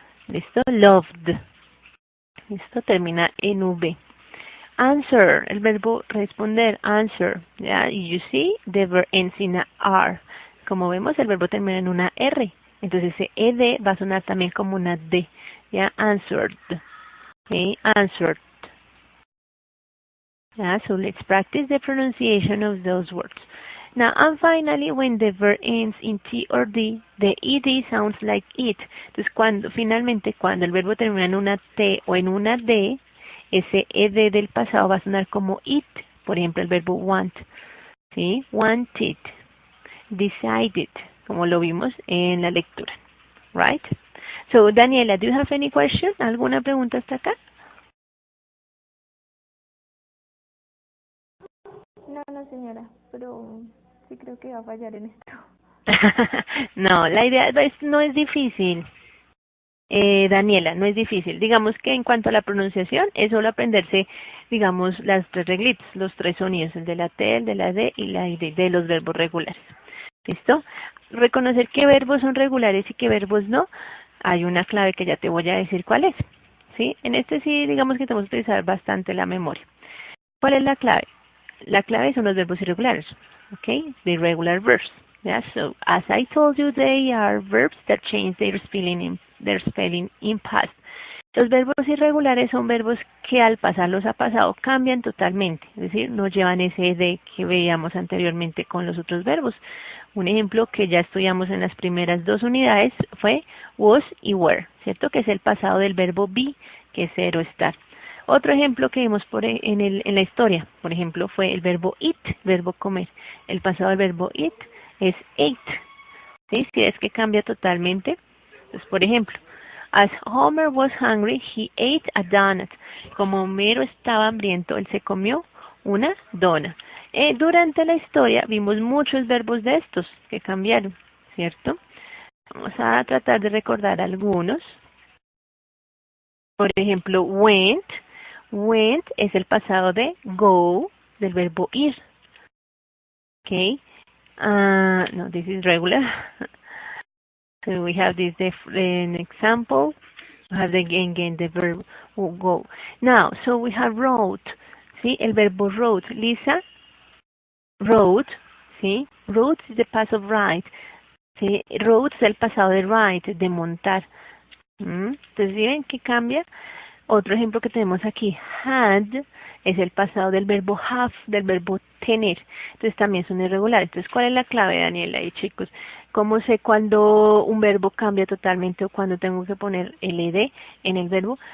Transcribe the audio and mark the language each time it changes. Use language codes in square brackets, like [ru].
[es] ¿Listo? Loved. ¿Listo? Termina en V. Answer, el verbo responder, answer. ¿Ya? Y [en] you see, the verb ends in a R. [es] Como vemos, el verbo termina en una R. Entonces ese ed va a sonar también como una d. [en] ¿Ya? Answered. Okay? Answered. Yeah, so let's practice the pronunciation of those words. Now, and finally, when the verb ends in T or D, the ED sounds like it. [es] Entonces, finalmente, cuando el verbo termina en una T o en una D, ese ED del pasado va a sonar como it. Por ejemplo, el verbo want. ¿Sí? Wanted. Decided, como lo vimos en la lectura. [en] Right? So, Daniela, do you have any question? [es] ¿Alguna pregunta hasta acá? No, señora, pero sí creo que va a fallar en esto. No, la idea no es difícil. Daniela, no es difícil. Digamos que en cuanto a la pronunciación, es solo aprenderse, digamos, las tres reglitas, los tres sonidos, el de la T, el de la D y la ID de los verbos regulares. ¿Listo? Reconocer qué verbos son regulares y qué verbos no. Hay una clave que ya te voy a decir cuál es. ¿Sí? En este sí, digamos que tenemos que utilizar bastante la memoria. ¿Cuál es la clave? La clave son los verbos irregulares. [en] Okay? The irregular verbs. Yeah? So, as I told you, they are verbs that change their spelling in past. [es] Los verbos irregulares son verbos que al pasarlos a pasado cambian totalmente, es decir, no llevan ese de que veíamos anteriormente con los otros verbos. Un ejemplo que ya estudiamos en las primeras dos unidades fue was y were, ¿cierto? Que es el pasado del verbo be, que es ser o estar. Otro ejemplo que vimos en la historia, por ejemplo, fue el verbo eat, verbo comer. El pasado del verbo eat es ate. ¿Sí? Si es que cambia totalmente. Entonces, por ejemplo, [en] as Homer was hungry, he ate a donut. [es] Como Homero estaba hambriento, él se comió una dona. Durante la historia vimos muchos verbos de estos que cambiaron, ¿cierto? Vamos a tratar de recordar algunos. Por ejemplo, went. Went es el pasado de go, del verbo ir. [en] Okay. No, this is regular. So we have this an example. We have again the verb go. Now, so we have wrote. ¿Sí? [es] El verbo [en] wrote. Lisa wrote. ¿Sí? Wrote is the past of write. [es] ¿Sí? Wrote es el pasado de write, de montar. Entonces, ¿ven qué cambia? Otro ejemplo que tenemos aquí, had, es el pasado del verbo have, del verbo tener. Entonces también son irregulares. Entonces, ¿cuál es la clave, Daniela y chicos? ¿Cómo sé cuando un verbo cambia totalmente o cuando tengo que poner el ed en el verbo?